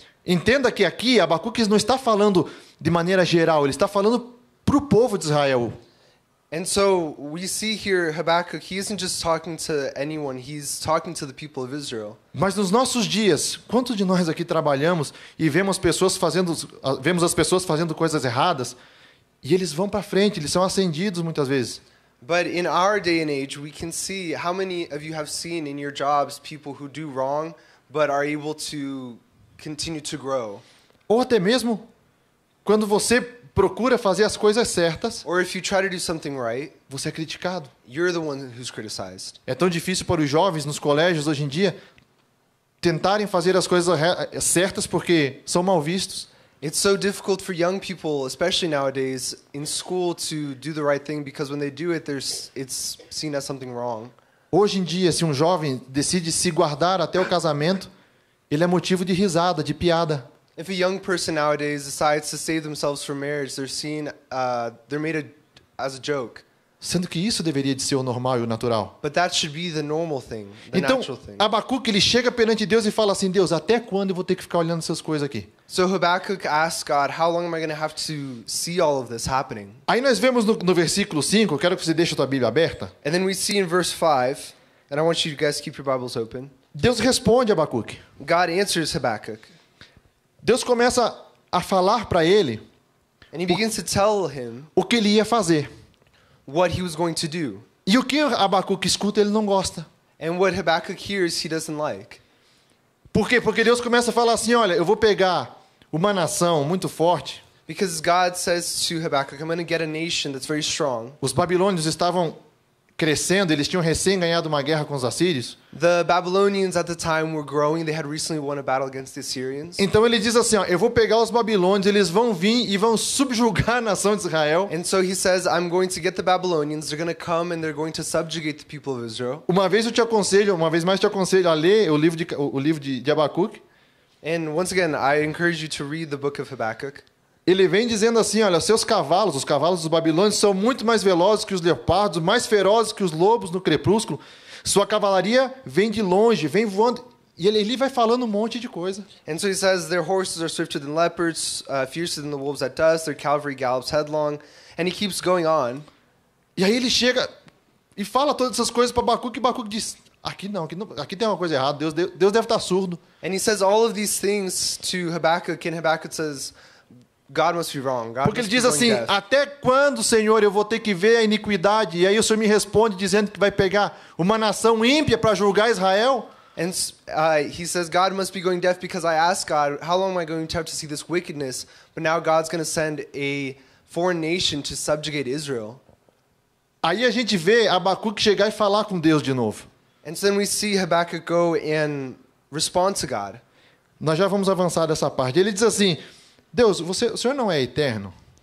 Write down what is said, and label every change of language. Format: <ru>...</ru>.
<pt>Entenda que aqui Abacuque não está falando de maneira geral, ele está falando para o povo de Israel.</pt> <en>And so we see here Habakkuk, he isn't just talking to anyone, he's talking to the people of Israel.</en> <pt>Mas nos nossos dias, quantos de nós aqui trabalhamos e vemos as pessoas fazendo coisas erradas e eles vão para frente, eles são ascendidos muitas vezes.</pt> <en>But in our day and age, we can see how many of you have seen in your jobs people who do wrong but are able to continue to grow.</en> <pt>Ou até mesmo quando você procura fazer as coisas certas,</pt> <en>Or if you try to do something right,</en> <pt>você é criticado.</pt> <en>you're the one who's criticized.</en> <pt>É tão difícil para os jovens nos colégios hoje em dia tentarem fazer as coisas certas porque são mal vistos.</pt> <en>It's so difficult for young people, especially nowadays, in school to do the right thing because when they do it, it's seen as something wrong.</en> <pt>Hoje em dia, se um jovem decide se guardar até o casamento, ele é motivo de risada, de piada.</pt> <en>If a young person nowadays decides to save themselves from marriage, they're made as a joke.</en> <pt>Sendo que isso deveria de ser o normal e o natural.</pt> <en>But that should be the normal thing, the</en> <pt>Então,</pt> <en>natural thing.</en> <pt>Abacuque, ele chega perante Deus e fala assim, Deus, até quando eu vou ter que ficar olhando essas coisas aqui?</pt> <en>So Habakkuk asks God, how long am I going to have to see all of this happening?</en> <pt>Aí nós vemos no versículo 5, eu quero que você deixe a tua Bíblia aberta.</pt> <en>And then we see in verse 5, and I want you guys to keep your Bibles open.</en> <pt>Deus responde a Abacuque.</pt> <en>God answers Habakkuk,</en> <pt>Deus começa a falar para ele</pt> <en>and he begins to tell him</en> <pt>o que ele ia fazer.</pt> <en>what he was going to do.</en> <pt>E o que Abacuque escuta, ele não gosta.</pt> <en>And what Habakkuk hears, he doesn't like.</en> <pt>Por quê? Porque Deus começa a falar assim, olha, eu vou pegar uma nação muito forte.</pt> <en>Because God says to Habakkuk, I'm going to get a nation that's very strong.</en> <pt>Os babilônios estavam crescendo, eles tinham recém ganhado uma guerra com os assírios.</pt> <en>The Babylonians at the time were growing. They had recently won a battle against the Assyrians.</en> <pt>Então ele diz assim, ó, eu vou pegar os babilônios, eles vão vir e vão subjugar a nação de Israel.</pt> <en>And so he says, I'm going to get the Babylonians. They're going to come and they're going to subjugate the people of Israel.</en> <pt>Uma vez mais te aconselho a ler o livro de Abacuque.</pt> <en>And once again, I encourage you to read the book of Habakkuk.</en> <pt>Ele vem dizendo assim, olha, os cavalos dos babilônios são muito mais velozes que os leopardos, mais ferozes que os lobos no crepúsculo. Sua cavalaria vem de longe, vem voando. E ele vai falando um monte de coisa.</pt> <en>And so he says, their horses are swifter than leopards, fiercer than the wolves at dusk. Their cavalry gallops headlong. And he keeps going on.</en> <pt>E aí ele chega e fala todas essas coisas para Abacuque, e Abacuque diz, aqui tem uma coisa errada, Deus deve estar surdo.</pt> <en>And he says all of these things to Habakkuk, and Habakkuk says, God must be wrong. God</en> <pt>Porque ele</pt> <en>must be</en> <pt>diz</pt> <en>going</en> <pt>assim,</pt> <en>deaf.</en> <pt>até quando, Senhor, eu vou ter que ver a iniquidade? E aí o Senhor me responde dizendo que vai pegar uma nação ímpia para julgar Israel?</pt> <en>And he says, God must be going deaf because I asked God, how long am I going to have to see this wickedness? But now God's going to send a foreign nation to subjugate Israel.</en> <pt>Aí a gente vê Abacuque chegar e falar com Deus de novo.</pt> <en>And so then we see Habakkuk go and respond to God.</en> <pt>Nós já vamos avançar dessa parte. Ele diz assim, Deus, o Senhor não é eterno?</pt>